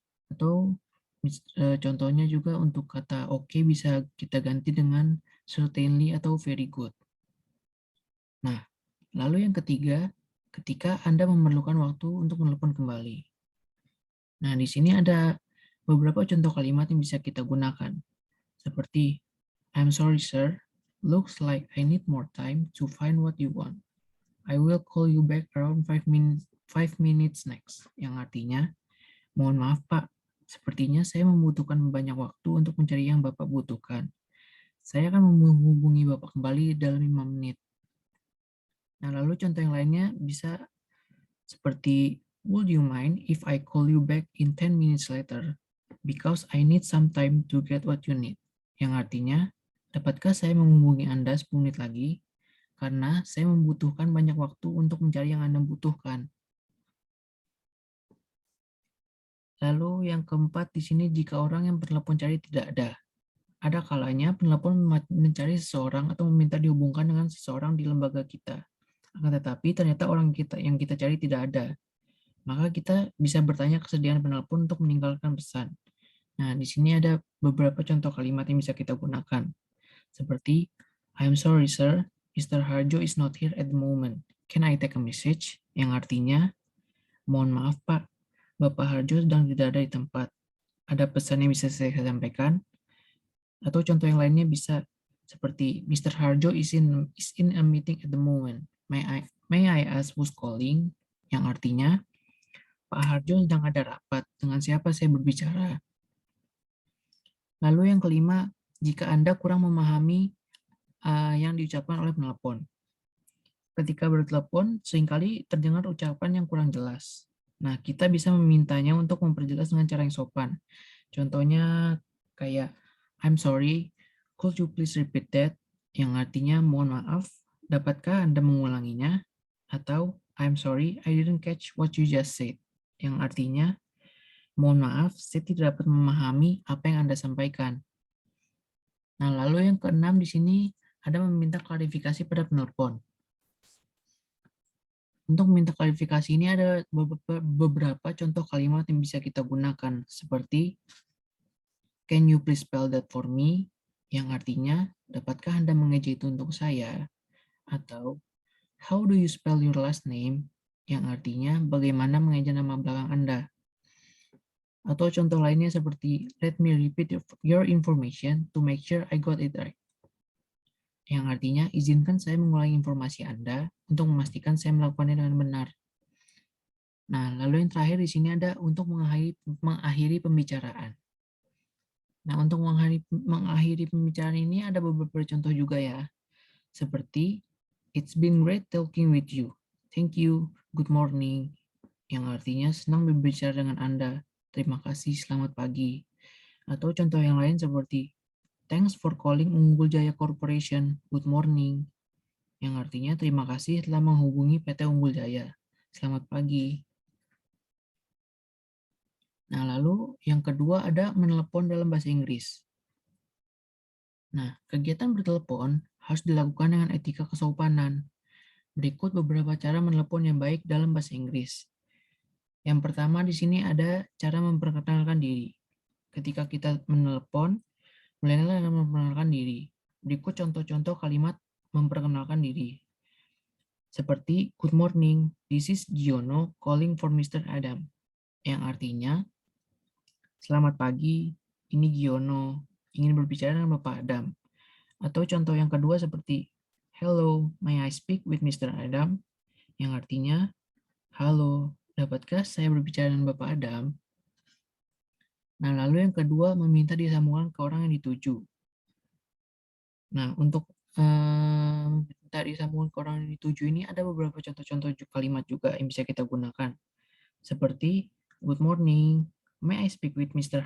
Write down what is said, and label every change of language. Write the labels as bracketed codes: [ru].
[id] Atau contohnya juga untuk kata oke bisa kita ganti dengan certainly atau [en] very good. [id] Nah, lalu yang ketiga, ketika Anda memerlukan waktu untuk menelpon kembali. Nah, di sini ada beberapa contoh kalimat yang bisa kita gunakan. [en] Seperti, I'm sorry sir, looks like I need more time to find what you want. I will call you back around 5 minutes next. [id] Yang artinya, mohon maaf Pak, sepertinya saya membutuhkan banyak waktu untuk mencari yang Bapak butuhkan. Saya akan menghubungi Bapak kembali dalam 5 menit. Nah, lalu contoh yang lainnya bisa seperti, [en] would you mind if I call you back in 10 minutes later? Because I need some time to get what you need. [id] Yang artinya, dapatkah saya menghubungi Anda 10 menit lagi? Karena saya membutuhkan banyak waktu untuk mencari yang Anda butuhkan. Lalu yang keempat di sini, jika orang yang bertelepon cari tidak ada. Ada kalanya penelpon mencari seseorang atau meminta dihubungkan dengan seseorang di lembaga kita. Akan tetapi ternyata orang yang kita cari tidak ada. Maka kita bisa bertanya kesediaan penelpon untuk meninggalkan pesan. Nah, di sini ada beberapa contoh kalimat yang bisa kita gunakan. [en] Seperti, I'm sorry sir, Mr. Harjo is not here at the moment. Can I take a message? [id] Yang artinya, mohon maaf Pak, Bapak Harjo sedang tidak ada di tempat. Ada pesan yang bisa saya sampaikan? Atau contoh yang lainnya bisa seperti, Mr. [en] Harjo is in a meeting at the moment. May I ask who's calling? [id] Yang artinya, Pak Harjo sedang ada rapat. Dengan siapa saya berbicara? Lalu yang kelima, jika Anda kurang memahami yang diucapkan oleh penelpon. Ketika bertelepon, seringkali terdengar ucapan yang kurang jelas. Nah, kita bisa memintanya untuk memperjelas dengan cara yang sopan. Contohnya kayak, [en] I'm sorry, could you please repeat that? [id] Yang artinya, mohon maaf, dapatkah Anda mengulanginya? [en] Atau, I'm sorry, I didn't catch what you just said. [id] Yang artinya, mohon maaf, saya tidak dapat memahami apa yang Anda sampaikan. Nah, lalu yang keenam di sini ada meminta klarifikasi pada penelpon. Untuk meminta klarifikasi ini ada beberapa contoh kalimat yang bisa kita gunakan, seperti [en] can you please spell that for me? [id] Yang artinya, dapatkah Anda mengeja itu untuk saya? Atau [en] how do you spell your last name? [id] Yang artinya, bagaimana mengeja nama belakang Anda? Atau contoh lainnya seperti [en] let me repeat your information to make sure I got it right. [id] Yang artinya, izinkan saya mengulangi informasi Anda untuk memastikan saya melakukannya dengan benar. Nah, lalu yang terakhir di sini ada untuk mengakhiri pembicaraan. Nah, untuk mengakhiri pembicaraan ini ada beberapa contoh juga ya. [en] Seperti, "It's been great talking with you. Thank you. Good morning." [id] Yang artinya senang berbicara dengan Anda. Terima kasih, selamat pagi. Atau contoh yang lain seperti, [en] "Thanks for calling Unggul Jaya Corporation. Good morning." [id] Yang artinya terima kasih telah menghubungi PT Unggul Jaya. Selamat pagi. Nah, lalu yang kedua ada menelepon dalam bahasa Inggris. Nah, kegiatan bertelepon harus dilakukan dengan etika kesopanan. Berikut beberapa cara menelepon yang baik dalam bahasa Inggris. Yang pertama di sini ada cara memperkenalkan diri. Ketika kita menelepon, mulailah dengan memperkenalkan diri. Berikut contoh-contoh kalimat memperkenalkan diri. [en] Seperti, "Good morning, this is Giono calling for Mr. Adam." [id] Yang artinya, "Selamat pagi, ini Giono, ingin berbicara dengan Bapak Adam." Atau contoh yang kedua seperti, [en] "Hello, may I speak with Mr. Adam?" [id] Yang artinya, "Halo, dapatkah saya berbicara dengan Bapak Adam?" Nah, lalu yang kedua, meminta disambungkan ke orang yang dituju. Nah, untuk minta disambungkan ke orang yang dituju ini ada beberapa contoh-contoh kalimat juga yang bisa kita gunakan. [en] Seperti, "Good morning, may I speak with Mr.